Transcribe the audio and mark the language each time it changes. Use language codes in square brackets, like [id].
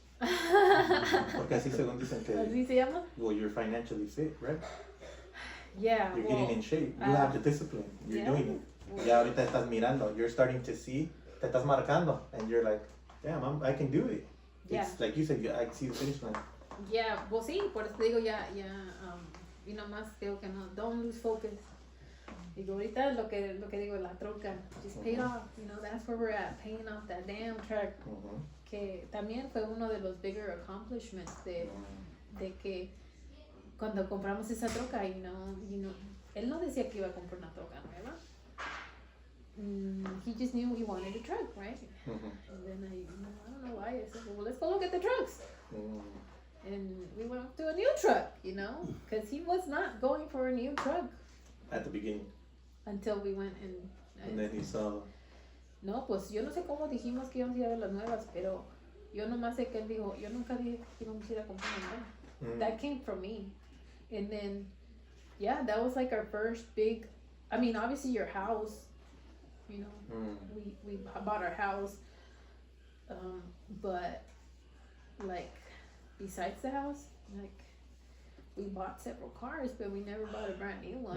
[es] Porque así según dicen que. ¿Así se llama? [en] Well, you're financially fit, right? Yeah. You're getting in shape. You have the discipline. You're doing it. [es] Ya ahorita estás mirando. [en] You're starting to see. [es] Te estás marcando, [en] and you're like, damn, I can do it. It's like you said. I see the finish line. Yeah, well, [es] sí, por eso te digo y nomás digo que no, [en] don't lose focus. [es] Digo, ahorita lo que digo, la troca, [en] just pay it off, you know, that's where we're at, paying off that damn truck. [es] Que también fue uno de los [en] bigger accomplishments [es] de que cuando compramos esa troca, [en] you know, [es] él no decía que iba a comprar una troca nueva. [en] He just knew he wanted a truck, right? And then I don't know why, I said, well, let's go look at the trucks. And we went to a new truck, you know, because he was not going for a new truck. At the beginning. Until we went and then he saw. [es] No, pues yo no sé cómo dijimos que íbamos a ir a ver las nuevas, pero yo nomás sé que él dijo, yo nunca dije que íbamos a ir a comprar una nueva. [en] That came from me. And then, yeah, that was like our first big, I mean, obviously your house, you know, we bought our house, but like, besides the house, like, we bought several cars, but we never bought a brand new one.